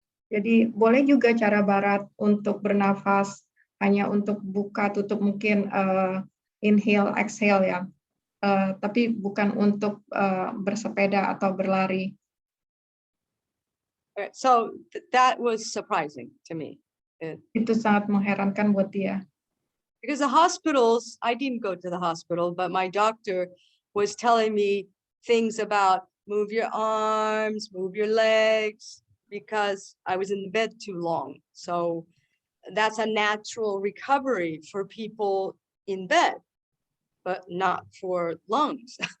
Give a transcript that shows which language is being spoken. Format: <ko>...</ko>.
<id>Jadi boleh juga cara barat untuk bernafas, hanya untuk buka tutup mungkin inhale, exhale ya. Tapi bukan untuk bersepeda atau berlari.</id> <en>So that was surprising to me.</en> <id>Itu sangat mengherankan buat dia.</id> <en>Because the hospitals, I didn't go to the hospital, but my doctor was telling me things about move your arms, move your legs, because I was in the bed too long. So that's a natural recovery for people in bed, but not for lungs.</en>